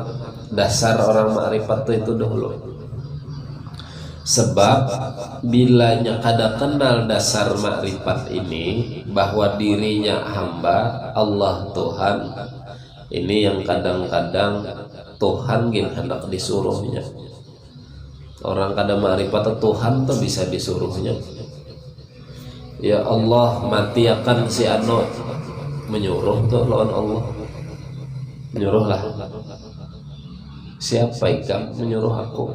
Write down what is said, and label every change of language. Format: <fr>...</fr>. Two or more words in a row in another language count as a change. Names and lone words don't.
<bjn>Dasar orang makrifat tuh itu dahulu. Sebab bilanya kada kenal dasar makrifat ini, bahwa dirinya hamba Allah Tuhan, ini yang kadang-kadang Tuhan gin hendak disuruhnya. Orang kada makrifat Tuhan tuh bisa disuruhnya. Ya Allah, mati akan si ano, menyuruh tuh lawan Allah. Menyuruhlah. Siapa ikam menyuruh aku?</bjn>